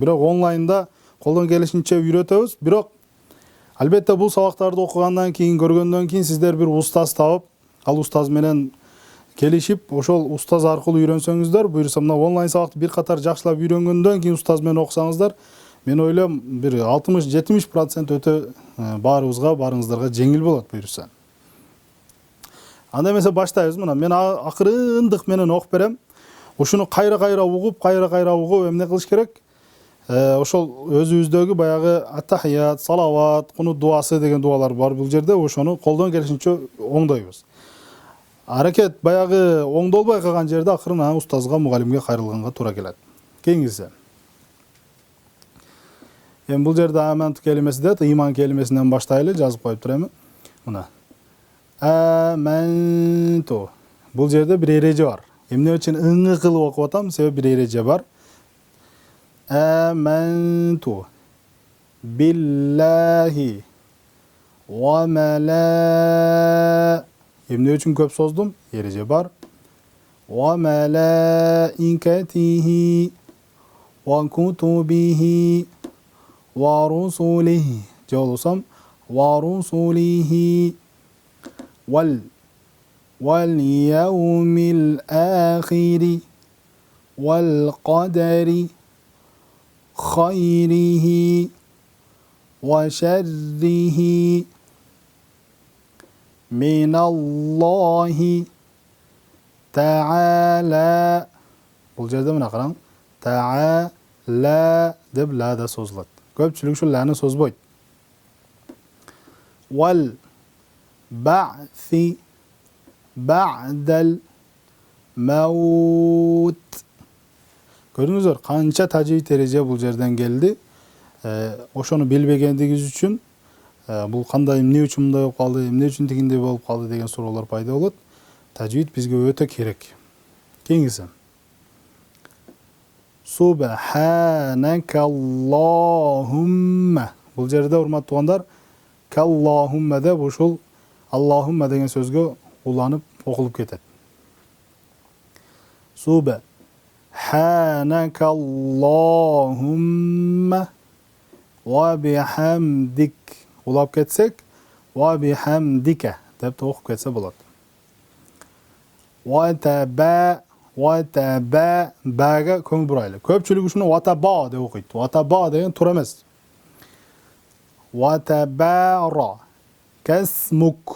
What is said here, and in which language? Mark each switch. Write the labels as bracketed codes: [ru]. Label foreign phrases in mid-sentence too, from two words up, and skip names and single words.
[ky] Бирок онлайнда колдон келишинче үйрөтөбүз. Бирок албетте бул сабактарды окугандан кийин, көргөндөн кийин сиздер бир устаз табып, ал устаз менен келишип, ошол устаз аркылуу үйрөнсөңүздөр, буюрса мына онлайн сабакты бир катар жакшылап үйрөнгөндөн кийин устаз менен окусаңыздар, мен ойлойм бир 60-70% өтө баарыңыздарга жеңил болот буюрса. Анда эмесе баштайбыз. Мына мен акырындык менен окуп берем. Ушуну кайра угуп эмне кылыш керек? Ошол өзүбүздөгү баягы аттахият, салават, кунут дуасы деген дуалар бар бул жерде. Ошону колдон келишинче оңдойбуз. Аракет баягы оңдолбой калган жерде акырын устазга, мугалимге кайрылганга туура келет. Кийинкиси. Эми бул жерде амант келимеси дейт, ыйман келимесинен баштайлы, жазып коюп турам. Мына. Аманту. Бул жерде бир эреже бар. Эмне үчүн ыңгы кылып окуп атам? Себеп бир эреже бар. [ar] آمنت بالله وملا. [ky] Эмне үчүн көп создум? Эреже бар. [ar] وملائكته وكتبه ورسله. [ky] Же болсом [ar] ورسله واليوم الآخر والقدر خيره وشره من الله تعالى. [ky] Бул жерде мына караң. Та'ала деп ла да созулат. Көпчүлүк ушул ланы созбойт. [ar] والبعث بعد الموت. [ky] Көрүңүздөр, канча тажвид эреже бул жерден келди. Ошону билбегендигиз үчүн бул кандай, эмне үчүн мындай болуп калды, эмне үчүн тигиндей болуп калды деген суроолор пайда болот. Тажвид бизге өтө керек. Кийинкиси. [ar] Субханакаллахумма. Бул жерде урматтуу туугандар, каллахумма деп ушул Аллахумма деген сөзгө уланып окулуп кетет. سبحانك اللهم وبحمدك. [ky] Улап кетсек, [ar] وبحمدك [ky] деп окуп кетсе болот. Ва таба бага көңүл бурайлы. Көпчүлүк ушуну ватаба деп окуйт. Ватаба деген туура эмес. [ar] وتبارك اسمك.